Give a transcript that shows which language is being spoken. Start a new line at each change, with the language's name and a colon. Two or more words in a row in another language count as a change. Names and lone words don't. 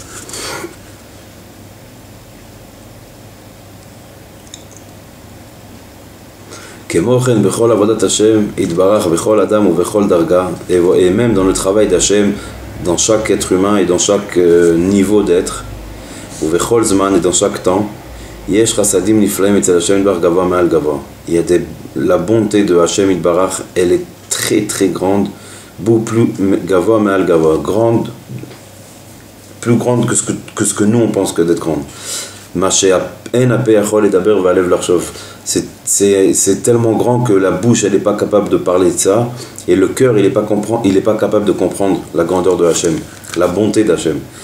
French: Et même dans le travail d'Hachem, dans chaque être humain et dans chaque niveau d'être, et dans chaque temps, il y a la bonté de
Hebrew: השם יתברך,
French: elle est très très grande, beaucoup plus
Hebrew: גבוה מעל גבוה,
French: grande plus grande que ce que nous on pense que d'être grande. C'est tellement grand que la bouche elle n'est pas capable de parler de ça et le cœur il n'est pas capable de comprendre la grandeur de Hachem, la bonté d'Hachem.